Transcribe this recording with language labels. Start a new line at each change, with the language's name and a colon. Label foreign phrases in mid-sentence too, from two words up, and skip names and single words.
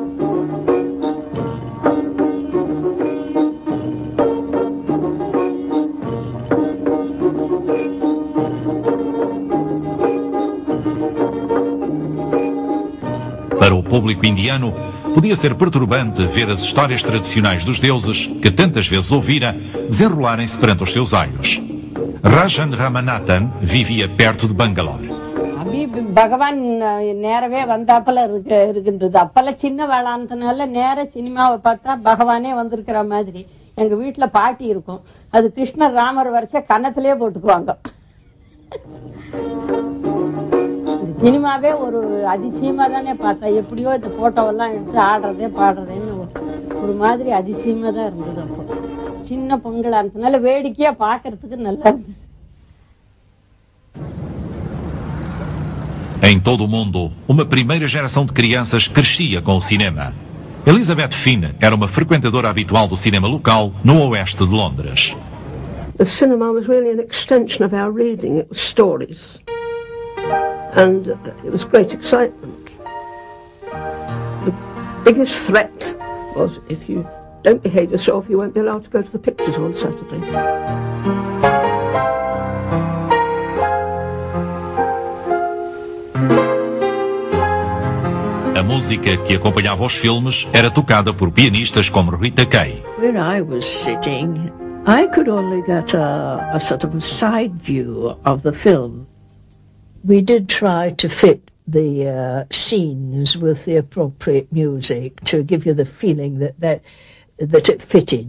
Portuguese: Para o público indiano, podia ser perturbante ver as histórias tradicionais dos deuses, que tantas vezes ouvira, desenrolarem-se perante os seus olhos. Rajan Ramanathan vivia perto de Bangalore.
Tamil: பகவான் நேரவே வந்தாப்பல இருக்கின்றது. அப்பெல்லாம் சின்ன வேளாண்னால நேர சினிமாவை பார்த்தா பகவானே வந்திருக்கிற மாதிரி. எங்க வீட்டுல பாட்டி இருக்கும், அது கிருஷ்ணர் ராமர் வரைச்ச கன்னத்திலே போட்டுக்குவாங்க. சினிமாவே ஒரு அதிசயமா தானே பார்த்தா. எப்படியோ இந்த போட்டோவெல்லாம் எடுத்து ஆடுறதே பாடுறதேன்னு ஒரு மாதிரி அதிசயமா தான் இருந்தது. அப்போ சின்ன பொங்கலா இருந்ததுனால வேடிக்கையா பாக்குறதுக்கு நல்லா இருந்தது.
Portuguese: Em todo o mundo, uma primeira geração de crianças crescia com o cinema. Elizabeth Finn era uma frequentadora habitual do cinema local no oeste de Londres.
English: The cinema was really an extension of our reading. It was stories. And it was great excitement. The biggest threat was if you don't behave yourself, you won't be allowed to go to the pictures on Saturday.
Portuguese: A música que acompanhava os filmes era tocada por pianistas como Rita Kay.
English: Where I was sitting, I could only get a sort of a side view of the film. We did try to fit the scenes with the appropriate music to give you the feeling that it fitted.